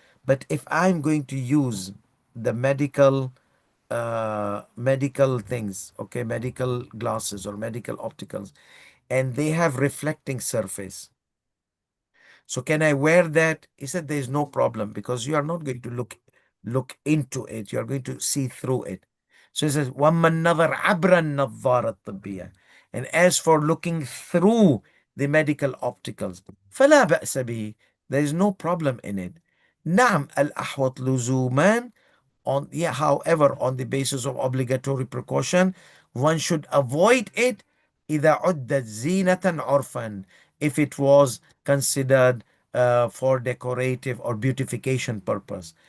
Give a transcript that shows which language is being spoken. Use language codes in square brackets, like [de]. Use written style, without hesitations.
[en] But if I'm going to use the medical things, okay, medical glasses or medical opticals, and they have reflecting surface, so can I wear that? He said there is no problem, because you are not going to look into it. You are going to see through it. So he says, [ar] وَمَّا النَّظَرْ عَبْرَ النَّظَّارَ الطِّبِّيَّةِ. [en] And as for looking through the medical opticals, [ar] فَلَا بَأْسَ بِهِ. [en] There is no problem in it. [ar] نعم الأحوط لزوما. [en] On, yeah, however, on the basis of obligatory precaution, one should avoid it [ar] إذا عدت زينة عرفا, [en] if it was considered for decorative or beautification purpose.